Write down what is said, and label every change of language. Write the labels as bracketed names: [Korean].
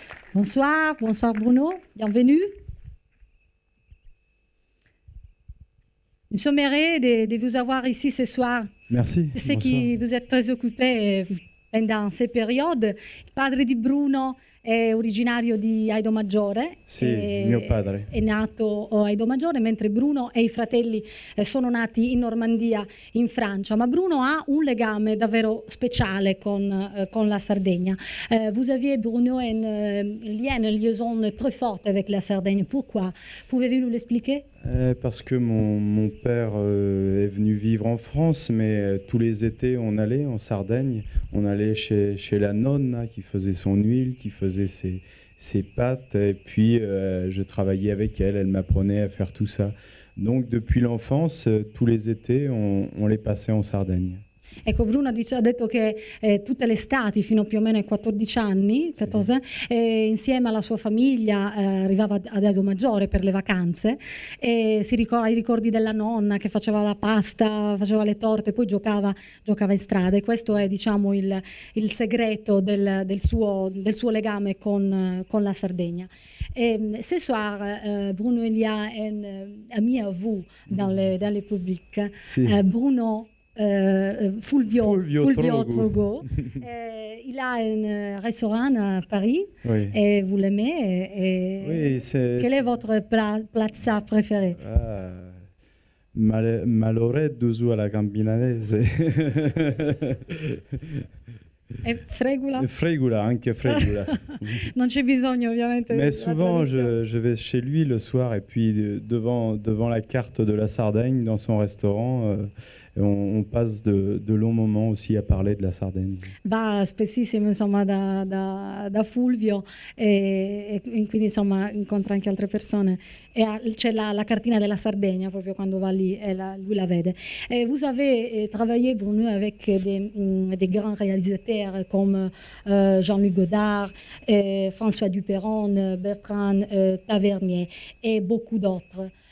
[French] Bonsoir, bonsoir Bruno, bienvenue. Nous sommes heureux de vous avoir ici ce soir. Merci. Je sais que vous êtes très occupé pendant cette période. [Italian] Il padre di Bruno è originario di Aido Maggiore. Sì, mio padre. È nato a Aido Maggiore, mentre Bruno e i fratelli sono nati in Normandia, in Francia. Ma Bruno ha un legame davvero speciale con la Sardegna. [French] Vous aviez, Bruno, une liaison très forte avec la Sardaigne. Pourquoi? Pouvez-vous nous l'expliquer? Parce que mon père est venu vivre en France, mais tous les étés on allait en Sardaigne, on allait chez la nonne là, qui faisait son huile, qui faisait ses pâtes, et puis je travaillais avec elle, elle m'apprenait à faire tout ça. Donc depuis l'enfance, tous les étés on les passait en Sardaigne. [Italian] Ecco, Bruno ha detto che tutte le estati fino più o meno ai 14 anni, 14, insieme alla sua famiglia arrivava ad Aido Maggiore per le vacanze e si ricorda i ricordi della nonna che faceva la pasta, faceva le torte, poi giocava in strada, e questo è, diciamo, il segreto del suo legame con la Sardegna. [French] Ce soir, Bruno, il y a un ami à vous dans le public. [Italian] Sì. [French] Bruno Fulvio Trogo. Il a un restaurant à Paris, Oui. et vous l'aimez. Oui, Quel est votre plat préféré? [Italian] Maloretto su alla campinanese. E Fregula? Fregula, anche Fregula. Non c'è bisogno ovviamente. [French] Mais [Italian] della [French] souvent, [Italian] traduzione. [French] je vais chez lui le soir et puis devant la carte de la Sardaigne, dans son restaurant, on passe de longs moments aussi à parler de la Sardaigne. [Italian] Va spessissimo, insomma, da Fulvio e quindi insomma incontra anche altre persone e c'è la cartina della Sardegna proprio quando va lì e lui la vede. [French] Vous avez travaillé, Bruno, avec des grands réalisateurs comme Jean-Luc Godard, François Duperron, Bertrand Tavernier et beaucoup d'autres.